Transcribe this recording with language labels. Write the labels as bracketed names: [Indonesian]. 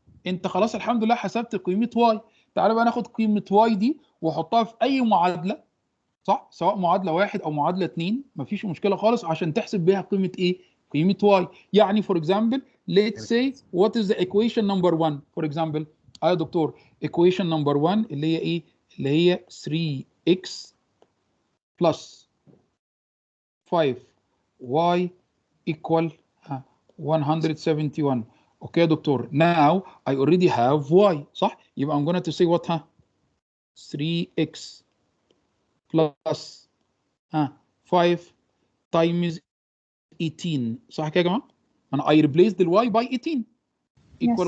[Arabic] انت خلاص الحمد لله حسبت قيمة y. تعالى بقى ناخد قيمة y دي واحطها في اي معادلة صح؟ سواء معادلة 1 او معادلة 2 مفيش مشكلة خالص عشان تحسب بيها قيمة ايه؟ قيمة y. يعني [English] for example let's say what is the equation number 1 for example. [Arabic] يا دكتور [English] equation number 1 [Arabic] اللي هي ايه؟ اللي هي [English] 3x plus 5y equal 171. [Arabic] Okay يا دكتور. [English] Now I already have y صح؟ يبقى I'm going to say what 3x plus 5 times 18 [Arabic] صح كده يا جماعه؟ انا [English] I replaced the y by 18 equal